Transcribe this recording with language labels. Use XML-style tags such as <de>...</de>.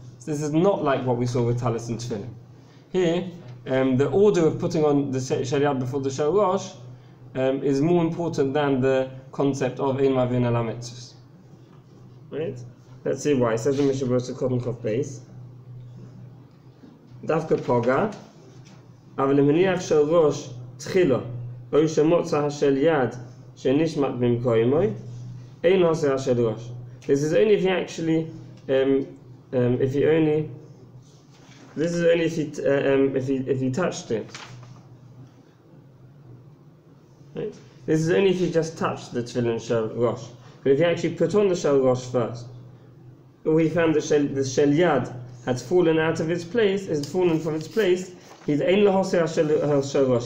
<en>So this is not like what we saw with Talis and Tefillin. Here, the order of putting on the Shel Yad before the Shel Rosh is more important than the concept of Ein Mavin Ala Mitzvahs. Right? Let's see why. It says in MISHNA Berura cooking-bishul base. Dafka Poga.</en> <he>אבל למניח של ראש תחילה או שמוצא של יד שנשמט במקומו אין עושה של ראש.</he> <en>This is only if he actually if he touched it. Right? This is only if he just touched the tefillin shel rosh. But if he actually put on the shel rosh first, or he found the shel yad had fallen out of its place, he's ein lahoseh shel rosh.</en>